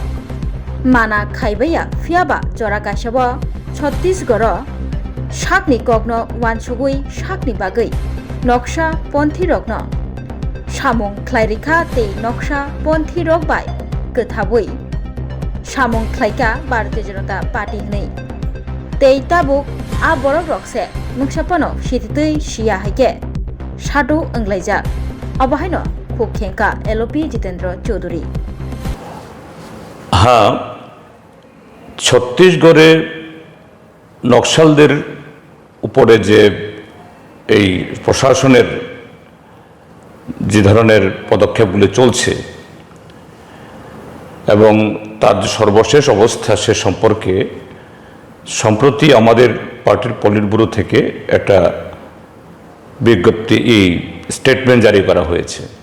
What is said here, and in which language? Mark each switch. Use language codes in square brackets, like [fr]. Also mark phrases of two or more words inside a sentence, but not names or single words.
[trp] माना खाइबाया फियाबा जरा गाइसाब छत्तीसगढ़ साकनि कग्न वानसुगुई साकनि बागै नक्सा पन्थी रग्न सामुं ख्लायरिखा तै नक्सा पन्थी रग बाय गोथाबै सामुं ख्लायका भारतीय जनता पार्टी हनै तै ताबुक आ बरक रकसे मुंसापानो सिथुतै सिया हाइके सादु ओंग्लायजाक अबाहायनो खुखेंका एलओपी जितेंद्र चौधरी [bn] হ্যাঁ, ছত্তিশগড়ে নকশালদের উপরে যে এই প্রশাসনের যে ধরনের পদক্ষেপগুলি চলছে এবং তার যে সর্বশেষ অবস্থা সে সম্পর্কে সম্প্রতি আমাদের পার্টির পলিট ব্যুরো থেকে একটা বিজ্ঞপ্তি স্টেটমেন্ট জারি করা হয়েছে।